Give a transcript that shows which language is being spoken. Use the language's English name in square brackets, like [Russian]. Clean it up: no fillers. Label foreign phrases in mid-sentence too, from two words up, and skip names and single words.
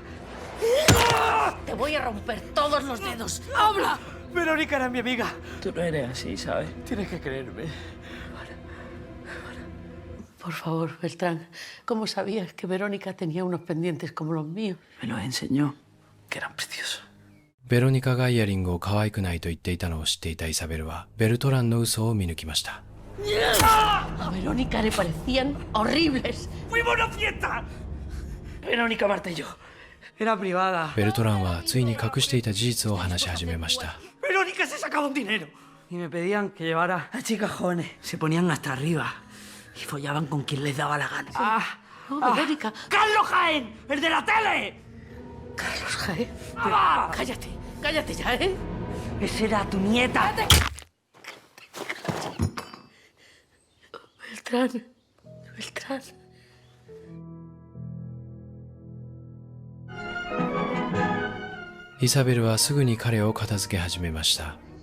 [Spanish] Te voy a romper todos los dedos. ¡Habla! Verónica era mi amiga. Tú no eres así, ¿sabes? Tienes que creerme. Por favor, Beltrán, ¿cómo sabías que Verónica tenía unos pendientes como los míos? Me los enseñó, que eran preciosos. [Japanese] ベロニカがイヤリングを可愛くないと言っていたのを知っていたイサベルはベルトランの嘘を見抜きました。 [Spanish] A Verónica le parecían horribles. ¡Fuimos a una fiesta! Verónica, Marta y yo. Era privada. [Japanese] ベルトランはついに隠していた事実を話し始めました。 [Spanish] Verónica se sacaba un dinero. Y me pedían que llevara a chicas jóvenes. Se ponían hasta arriba. Y follaban con quien les daba la gana. Verónica. ¡Carlos Jaén! ¡El de la tele! Carlos Jaén. Cállate, cállate ya, ¿eh? Esa era tu nieta. Beltrán, Beltrán. [Japanese] イサベルはすぐに彼を片付け始めました。